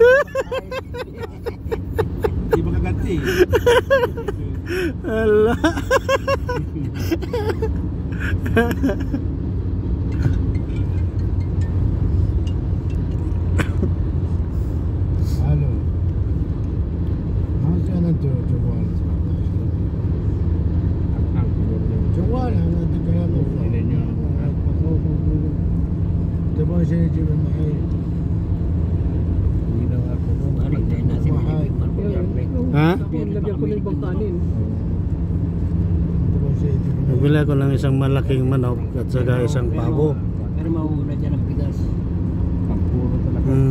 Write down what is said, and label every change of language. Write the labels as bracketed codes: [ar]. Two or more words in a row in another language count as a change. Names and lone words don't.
[tl] Hindi makaganti. Ala. Halo. [en] How's that to Jawal? [ar] Jawal أنا أتكلم تبغى شيء يجيب معي. [tl] Ha? lagyan ko na ibang kanin. Nagbili ako ng isang malaking manok at saka isang pabo. Pero mauuna dyan ang bigas.